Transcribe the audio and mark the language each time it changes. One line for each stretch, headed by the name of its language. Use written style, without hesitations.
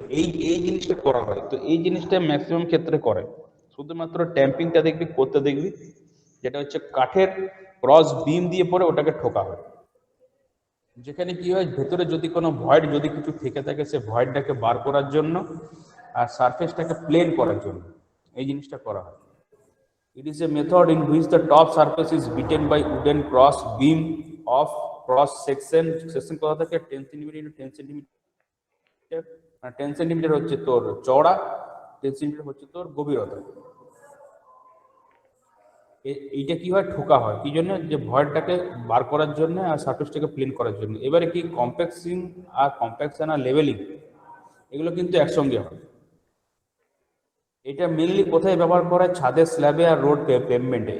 Bangla: এই জিনিসটা করা হয়, তো এই জিনিসটা ম্যাক্সিমাম ক্ষেত্রে করে, শুধুমাত্র ট্যাম্পিংটা দেখবি করতে দেখবি, যেটা হচ্ছে কাঠের ক্রস বিম দিয়ে পরে ওটাকে ঠোকা হয়, যেখানে কি হয় ভেতরে যদি কোনো ভয়েড যদি কিছু থেকে থাকে সে ভয়েডটাকে বার করার জন্য আর সারফেসটাকে প্লেন করার জন্য এই জিনিসটা করা হয়।
English: It is a method in which the top surface is beaten by wooden cross beam of cross section
Bangla: কত থাকে
English: 10 cm into 10 cm, 10 cm
Bangla: হচ্ছে তোর চওড়া,
English: 10 cm
Bangla: হচ্ছে তোর গভীরতা। এইটা কি হয়, ঠোকা হয় কি জন্য, যে ভয়েডটাকে বার করার জন্য আর সারফেসটাকে প্লেন করার জন্য। এবারে কি কম্প্যাকশন আর লেভেলিং এগুলো কিন্তু একসঙ্গে হয়। এটা মেনলি কোথায় ব্যবহার করা হয়, ছাদের স্ল্যাবে আর রোড পেভমেন্টে।